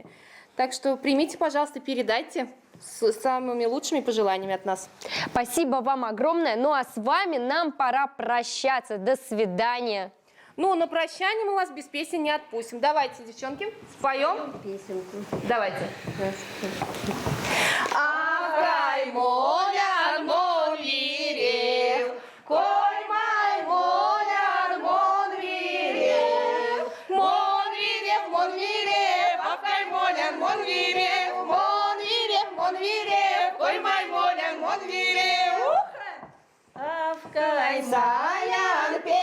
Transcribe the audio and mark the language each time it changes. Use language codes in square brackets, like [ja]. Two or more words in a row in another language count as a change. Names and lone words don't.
[ru] Так что примите, пожалуйста, передайте с самыми лучшими пожеланиями от нас. Спасибо вам огромное. Ну а с вами нам пора прощаться. До свидания. Ну, на прощание мы вас без песен не отпустим. Давайте, девчонки, споем песенку. Давайте. [myv] Ай, моляр, мон вирев, кой май, моляр, мон вирев, апкай, моляр, мон вирев, кой май, моляр, мон вирев, апкай, саян,